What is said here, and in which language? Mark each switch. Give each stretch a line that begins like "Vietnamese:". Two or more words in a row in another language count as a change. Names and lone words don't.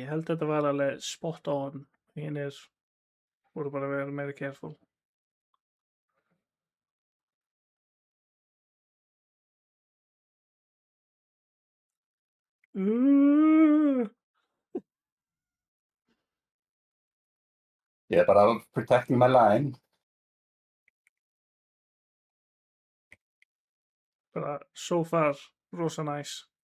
Icelandic: Ég held að þetta var alveg
English: spot on.
Icelandic: Hinir voru bara að vera meira careful. Ég er bara
English: protecting my line.
Icelandic: Bara
English: so far,
Icelandic: rosa nice.